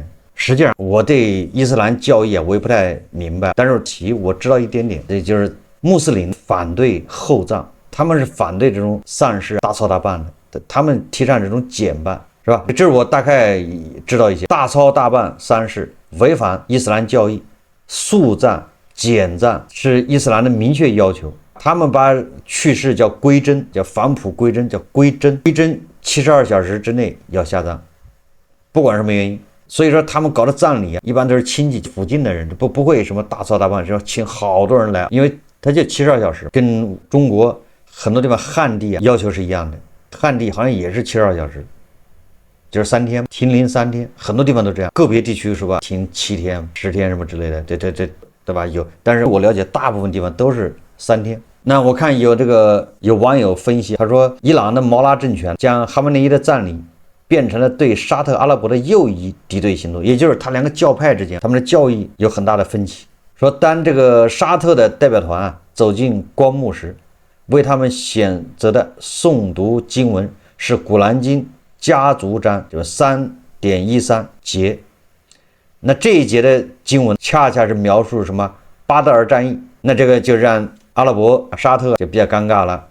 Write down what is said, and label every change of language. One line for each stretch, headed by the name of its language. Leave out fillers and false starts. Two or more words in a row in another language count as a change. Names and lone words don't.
Chinese: 實際上，我對伊斯蘭教義我也不太明白，但是我知道一點點，也就是穆斯林反對厚葬，他們是反對這種喪事大操大辦的，他們提倡這種簡辦，是吧？這是我大概知道一些。大操大辦喪事違反伊斯蘭教義，肅葬簡葬是伊斯蘭的明確要求， 他們把去勢叫歸真，叫返璞歸真，叫歸真。歸真72小時之內要下葬，不管什麼原因。所以说他们搞的葬禮啊，一般都是親戚附近的人，不會什麼大操大辦，是要請好多人來，因為他就72小時，跟中國很多地方漢地啊要求是一樣的，漢地好像也是72小時，就是3天，停靈3天，很多地方都這樣，個別地區是吧，停7天、10天什麼之類的，對吧？有，但是我了解大部分地方都是3天。那我看有網友分析，他說伊朗的毛拉政權將哈梅内伊的葬禮變成了對沙特阿拉伯的右翼敵對行動，也就是他2個教派之間，他們的教義有很大的分歧。說當這個沙特的代表團走進棺木時，為他們選擇的誦讀經文是《古蘭經》家族章，就是 3.13 節。那這一節的經文恰恰是描述什麼巴德爾戰役，那這個就讓阿拉伯沙特就比較尷尬了。